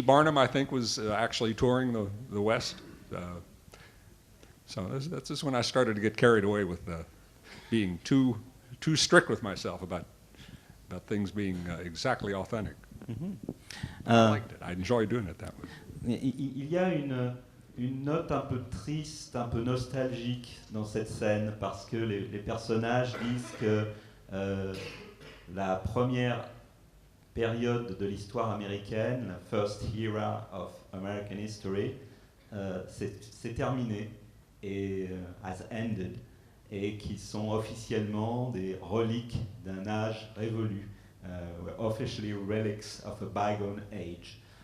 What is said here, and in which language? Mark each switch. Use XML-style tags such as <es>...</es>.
<en>Barnum, I think, was actually touring the West. So that's just when I started to get carried away with being too strict with myself about things being exactly authentic. I liked it. I enjoyed doing it that way.</en> <fr>Il y a une note un peu triste, un peu nostalgique dans cette scène, parce que les personnages disent que la première période de l'histoire américaine, la</fr> <en>first era of American history,</en> <fr>c'est terminé. Et</fr> <en>has ended.</en> <fr>et qui sont officiellement des reliques d'un âge révolu.</fr> <en>We're officially relics of a bygone age.</en>